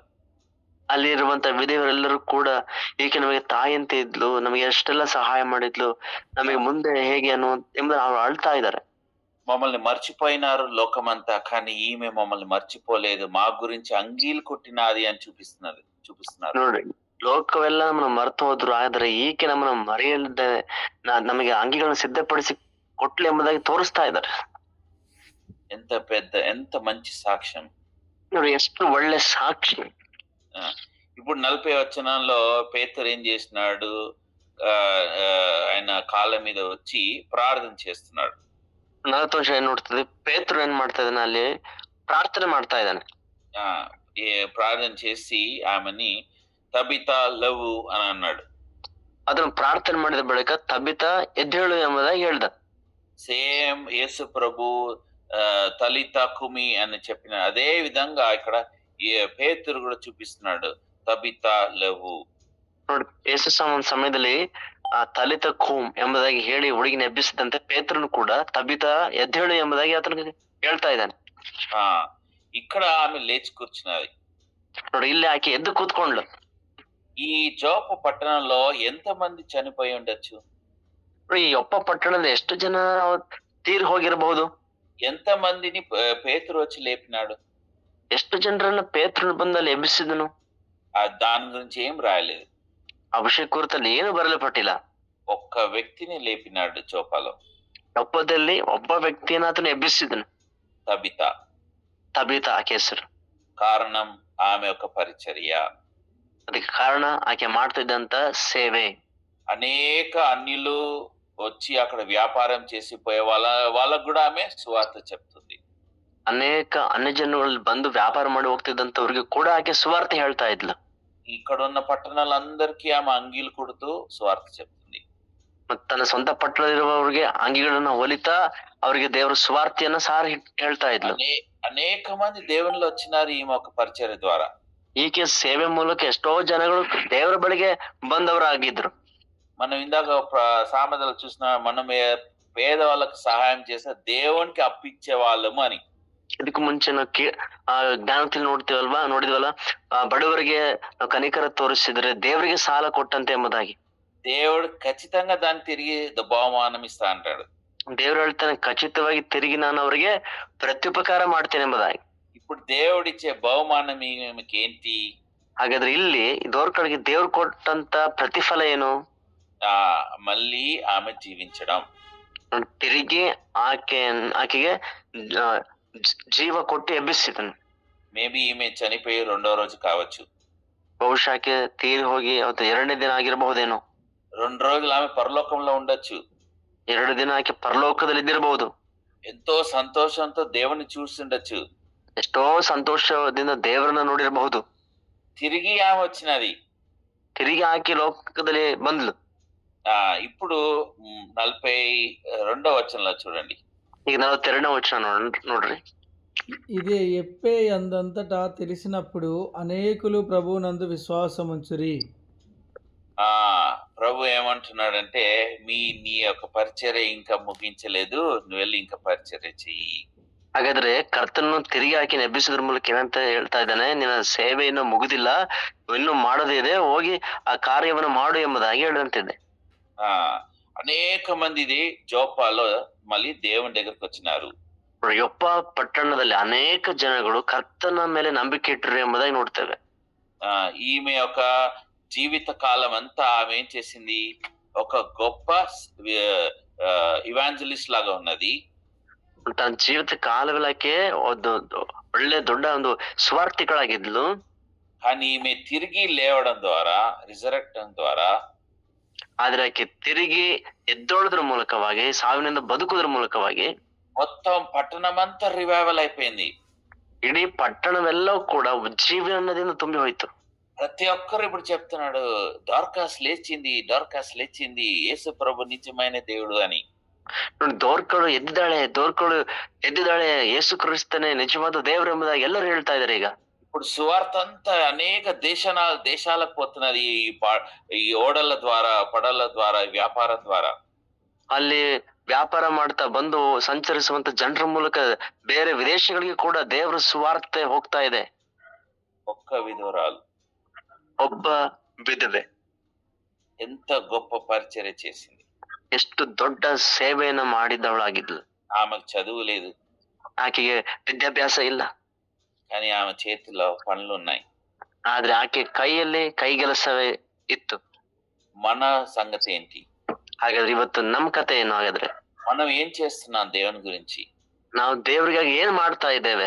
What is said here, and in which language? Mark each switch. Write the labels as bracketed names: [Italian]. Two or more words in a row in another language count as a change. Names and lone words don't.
[Kannada] ಅಲ್ಲಿ ಇರುವಂತ ವಿಧವೆಯರೆಲ್ಲರೂ ಕೂಡ ಈಕೆ ನಮಗೆ ತಾಯಿ ಅಂತ ಇದ್ಲು, ನಮಗೆ ಎಷ್ಟೆಲ್ಲ ಸಹಾಯ ಮಾಡಿದ್ಲು, ನಮಗೆ ಮುಂದೆ ಹೇಗೆ ಎಂಬುದನ್ನು ಅವ್ರು ಅಳ್ತಾ ಇದ್ದಾರೆ. [Telugu] మమ్మల్ని మర్చిపోయినారు లోకమంతా, కానీ ఈమె మమ్మల్ని మర్చిపోలేదు, మా గురించి అంగీలు కొట్టినాది అని చూపిస్తున్నారు. [Kannada] ನೋಡ್ರಿ, ಲೋಕವೆಲ್ಲ ನಮ್ಮನ್ನು ಮರ್ತು ಹೋದ್ರು, ಆದ್ರೆ ಈಕೆ ನಮ್ಮನ್ನು ಮರೆಯಲಿದ್ದೆ ನಮಗೆ ಅಂಗಿಗಳನ್ನು ಸಿದ್ಧಪಡಿಸಿ ಕೊಟ್ಲು ಎಂಬುದಾಗಿ ತೋರಿಸ್ತಾ ಇದ್ದಾರೆ. [Telugu] ఎంత మంచి సాక్ష్యం. [Kannada] ನೋಡಿ, ಎಷ್ಟು ಒಳ್ಳೆ ಸಾಕ್ಷಿ. [Telugu] ఇప్పుడు 40 వచనంలో పేతురు ఏం చేసినాడు? ఆయన కాళ్ళ మీద వచ్చి ప్రార్థన చేస్తున్నాడు. [Kannada] 40 ವರ್ಷ ಏನ್ ನೋಡ್ತದೆ, ಪೇತ್ರನು ಏನ್ ಮಾಡ್ತಾ ಇದ್ದಾನೆ? ಅಲ್ಲಿ ಪ್ರಾರ್ಥನೆ ಮಾಡ್ತಾ ಇದ್ದಾನೆ. [Telugu] ప్రార్థన చేసి ఆమెని తబితా లవు అని అన్నాడు. [Kannada] ಅದನ್ನು ಪ್ರಾರ್ಥನೆ ಮಾಡಿದ ಬಳಿಕ ತಬಿತಾ ಎದ್ದೇಳು ಎಂಬುದಾಗಿ ಹೇಳ್ದ. [Telugu] సేమ్ యేసు ప్రభు [Aramaic] ܛܠܝܬܐ ܩܘܡܝ [Telugu] అని చెప్పిన అదే విధంగా ఇక్కడ పేతురు కూడా చూపిస్తున్నాడు, తబితా లవు. [Kannada] ನೋಡಿ, ಯೇಸು ಸಮಯದಲ್ಲಿ ಆ [Aramaic] ܛܠܝܬܐ ܩܘܡ [Kannada] ಎಂಬುದಾಗಿ ಹೇಳಿ ಹುಡುಗಿನ ಎಬ್ಬಿಸಿದಂತೆ ಪೇತ್ರನು ಕೂಡ ತಬಿತಾ ಎದ್ದೇಳು ಎಂಬುದಾಗಿ ಆತನಿಗೆ ಹೇಳ್ತಾ ಇದ್ದಾನೆ. [Telugu] ఇక్కడ ఆమె లేచి కూర్చున్నది. [Kannada] ನೋಡಿ, ಇಲ್ಲಿ ಆಕೆ ಎದ್ದು ಕೂತ್ಕೊಂಡ್ಲು. [Telugu] ఈ జోపు పట్టణంలో ఎంత మంది చనిపోయి ఉండొచ్చు? [Kannada] ಈ ಯೊಪ್ಪ ಪಟ್ಟಣದಲ್ಲಿ ಎಷ್ಟು ಜನ ತೀರಿ ಹೋಗಿರಬಹುದು? [Telugu] ఎంత మందిని పేతురు వచ్చి లేపినాడు? [Kannada] ಎಷ್ಟು ಜನರನ್ನ ಪೇತ್ರನು ಬಂದಲ್ಲಿ ಎಬ್ಬಿಸಿದನು? [Telugu] దాని గురించి ఏం రాయలేదు. [Kannada] ಅಭಿಷೇಕ ಕುರಿತಲ್ಲಿ ಏನು ಬರಲ್ಪಟ್ಟಿಲ್ಲ. [Telugu] ఒక్క వ్యక్తిని లేపినాడు జోపాలో. [Kannada] ಯೊಪ್ಪದಲ್ಲಿ ಒಬ್ಬ ವ್ಯಕ್ತಿಯನ್ನ ಆತನು ಎಬ್ಬಿಸಿದನು, ತಬಿತಾ ಆಕೆ ಹೆಸರು. [Telugu] కారణం ఆమె యొక్క పరిచర్య. [Kannada] ಅದಕ್ಕೆ ಕಾರಣ ಆಕೆ ಮಾಡ್ತಿದ್ದಂತ ಸೇವೆ. [Telugu] అనేక అన్యులు వచ్చి అక్కడ వ్యాపారం చేసి పోయే వాళ్ళకు కూడా ఆమె సువార్త చెప్తుంది. [Kannada] ಅನೇಕ ಅನ್ಯ ಜನಗಳು ಬಂದು ವ್ಯಾಪಾರ ಮಾಡಿ ಹೋಗ್ತಿದ್ದಂತವ್ರಿಗೆ ಕೂಡ ಆಕೆ ಸುವಾರ್ತೆ ಹೇಳ್ತಾ ಇದ್ಲು. [Telugu] ఇక్కడ ఉన్న పట్టణాలందరికీ ఆమె అంగీలు కొడుతూ సువార్త చెప్తుంది. [Kannada] ಮತ್ತ ತನ್ನ ಸ್ವಂತ ಪಟ್ಟಣದಲ್ಲಿರುವವರಿಗೆ ಅಂಗಿಗಳನ್ನ ಹೊಲಿತಾ ಅವರಿಗೆ ದೇವರ ಸುವಾರ್ತೆಯನ್ನ ಸಾರಿ ಹೇಳ್ತಾ ಇದ್ಲು. [Telugu] అనేక మంది దేవుళ్ళు వచ్చినారు ఈమె ఒక పరిచర్య ద్వారా. [Kannada] ಈಕೆ ಸೇವೆ ಮೂಲಕ ಎಷ್ಟೋ ಜನಗಳು ದೇವರ ಬಳಿಗೆ ಬಂದವರಾಗಿದ್ರು. [Telugu] మనం ఇందాక సామెతలు చూసిన, మనం పేదవాళ్ళకు సహాయం చేస్తే దేవునికి అప్పిచ్చే వాళ్ళము అని. [Kannada] ಇದಕ್ಕೂ ಮುಂಚೆ ನಾವು ಜ್ಞಾನದಲ್ಲಿ ನೋಡಿದ್ವಲ್ಲ, ಬಡವರಿಗೆ ಕನಿಕರ ತೋರಿಸಿದ್ರೆ ದೇವರಿಗೆ ಸಾಲ ಕೊಟ್ಟಂತೆ ಎಂಬುದಾಗಿ. [Telugu] దేవుడు ఖచ్చితంగా దాన్ని తిరిగి బహుమానం ఇస్తా అంటాడు. [Kannada] ದೇವ್ರು ಹೇಳ್ತಾನೆ, ಖಚಿತವಾಗಿ ತಿರುಗಿ ನಾನು ಅವರಿಗೆ ಪ್ರತ್ಯುಪಕಾರ ಮಾಡ್ತೇನೆ ಎಂಬುದಾಗಿ. [Telugu] ఇప్పుడు దేవుడిచ్చే బహుమానం ఈమెకి ఏంటి? [Kannada] ಹಾಗಾದ್ರೆ ಇಲ್ಲಿ ಇದ್ದವ್ರ ಕಡೆಗೆ ದೇವ್ರು ಕೊಟ್ಟಂತ ಪ್ರತಿಫಲ ಏನು? [Telugu] మళ్ళీ ఆమె జీవించడం. [Kannada] ತಿರುಗಿ ಆಕೆಗೆ ಜೀವ ಕೊಟ್ಟು ಎಬ್ಬಿಸಿದನು. [Telugu] మేబీ ఈమె చనిపోయి 2వ రోజు కావచ్చు. [Kannada] ಬಹುಶಃ ಆಕೆ ತೀರಿ ಹೋಗಿ ಅವತ್ತು 2ನೇ ದಿನ ಆಗಿರಬಹುದೇನೋ. [Telugu] 2 రోజులు ఆమె పరలోకంలో ఉండొచ్చు. [Kannada] 2 ದಿನ ಆಕೆ ಪರಲೋಕದಲ್ಲಿ ಇದ್ದಿರಬಹುದು. [Telugu] ఎంతో సంతోషంతో దేవుని చూస్తుండొచ్చు. [Kannada] ಎಷ್ಟೋ ಸಂತೋಷದಿಂದ ದೇವರನ್ನ ನೋಡಿರಬಹುದು. [Telugu] తిరిగి ఆమె వచ్చినది. [Kannada] ತಿರುಗಿ ಆಕೆ ಲೋಕದಲ್ಲಿ ಬಂದ್ಲು. [Telugu] ఇప్పుడు 42వ వచనంలో చూడండి. [Kannada] ಈಗ 42ನೇ ವಚನ ನೋಡ್ರಿ. [Telugu] ఇదే ఎప్పే అందంతటా తెలిసినప్పుడు అనేకులు ప్రభువునందు విశ్వాసముంచురి. ప్రభు ఏమంటున్నాడంటే, నీ యొక్క పరిచర్య ఇంకా ముగించలేదు, నువ్వు వెళ్ళి ఇంకా పరిచర్య చెయ్యి. [Kannada] ಹಾಗಾದ್ರೆ ಕರ್ತನನ್ನು ತಿರುಗಿ ಆಕೆ ಎಬ್ಬಿಸೋದ್ರ ಮೂಲಕ ಏನಂತ ಹೇಳ್ತಾ ಇದ್ದಾನೆ? ನಿನ್ನ ಸೇವೆ ಇನ್ನೂ ಮುಗಿದಿಲ್ಲ, ಇನ್ನೂ ಮಾಡೋದೇ ಇದೆ, ಹೋಗಿ ಆ ಕಾರ್ಯವನ್ನು ಮಾಡು ಎಂಬುದಾಗಿ ಹೇಳಂತಿದೆ. [Telugu] అనేక మంది జోపాలో మళ్ళీ దేవుని దగ్గరకు వచ్చినారు. [Kannada] ಯೊಪ್ಪ ಪಟ್ಟಣದಲ್ಲಿ ಅನೇಕ ಜನಗಳು ಕರ್ತನ ಮೇಲೆ ನಂಬಿಕೆ ಇಟ್ಟರು ಎಂಬುದಾಗಿ ನೋಡ್ತೇವೆ. [Telugu] ఈమె యొక్క జీవిత కాలం అంతా ఆమె ఏం చేసింది? ఒక గొప్ప ఇవాంజలిస్ట్ లాగా ఉన్నది. [Kannada] ತನ್ನ ಜೀವಿತ ಕಾಲವೆಲ್ಲಕ್ಕೆ ಒಂದು ಒಳ್ಳೆ ದೊಡ್ಡ ಒಂದು ಸ್ವಾರ್ಥಿಗಳಾಗಿದ್ಲು. [Telugu] కానీ ఈమె తిరిగి లేవడం ద్వారా, రిజరెక్ట్ ద్వారా [Kannada] ಆದ್ರೆ ಆಕೆ ತಿರುಗಿ ಎದ್ದೋಳದ್ರ ಮೂಲಕವಾಗಿ, ಸಾವಿನಿಂದ ಬದುಕುವುದ್ರ ಮೂಲಕವಾಗಿ [Telugu] మొత్తం పట్టణమంతా రివైవల్ అయిపోయింది. [Kannada] ಇಡೀ ಪಟ್ಟಣವೆಲ್ಲವೂ ಕೂಡ ಉಜ್ಜೀವನದಿಂದ ತುಂಬಿ ಹೋಯ್ತು. [Telugu] ప్రతి ఒక్కరు ఇప్పుడు చెప్తున్నాడు, డార్కాస్ లేచింది, డార్కాస్ లేచింది, యేసు ప్రభు నిజమైన దేవుడు అని. [Kannada] ನೋಡಿ, ದೋರ್ಕಳು ಎದ್ದಿದ್ದಾಳೆ, ಯೇಸು ಕ್ರಿಸ್ತನೇ ನಿಜವಾದ ದೇವರು ಎಂಬುದಾಗಿ ಎಲ್ಲರೂ ಹೇಳ್ತಾ ಇದಾರೆ. ಈಗ [Telugu] ఇప్పుడు సువార్త అంతా అనేక దేశాలకు పోతున్నది, ఈ ఓడల ద్వారా, పడవల ద్వారా, వ్యాపారం ద్వారా. [Kannada] ಅಲ್ಲಿ ವ್ಯಾಪಾರ ಮಾಡ್ತಾ ಬಂದು ಸಂಚರಿಸುವಂತ ಜನರ ಮೂಲಕ ಬೇರೆ ವಿದೇಶಗಳಿಗೆ ಕೂಡ ದೇವರ ಸುವಾರ್ತೆ ಹೋಗ್ತಾ ಇದೆ. [Telugu] ఒక్క విధవరాలు, [Kannada] ಒಬ್ಬ ವಿಧವೆ [Telugu] ఎంత గొప్ప పరిచర్య చేసింది, [Kannada] ಎಷ್ಟು ದೊಡ್ಡ ಸೇವೆಯನ್ನ ಮಾಡಿದವಳಾಗಿದ್ಲು. [Telugu] ఆమెకు చదువు లేదు, [Kannada] ಆಕೆಗೆ ವಿದ್ಯಾಭ್ಯಾಸ ಇಲ್ಲ, [Telugu] కానీ ఆమె చేతిలో పనులు ఉన్నాయి. [Kannada] ಆದ್ರೆ ಆಕೆ ಕೈಯಲ್ಲಿ ಕೈಗೆಲಸವೇ ಇತ್ತು. [Telugu] మన సంగతి ఏంటి? [Kannada] ಹಾಗಾದ್ರೆ ಇವತ್ತು ನಮ್ ಕತೆ ಏನು? ಹಾಗಾದ್ರೆ [Telugu] మనం ఏం చేస్తున్నాం దేవుని గురించి? [Kannada] ನಾವು ದೇವರಿಗಾಗಿ ಏನ್ ಮಾಡ್ತಾ ಇದ್ದೇವೆ?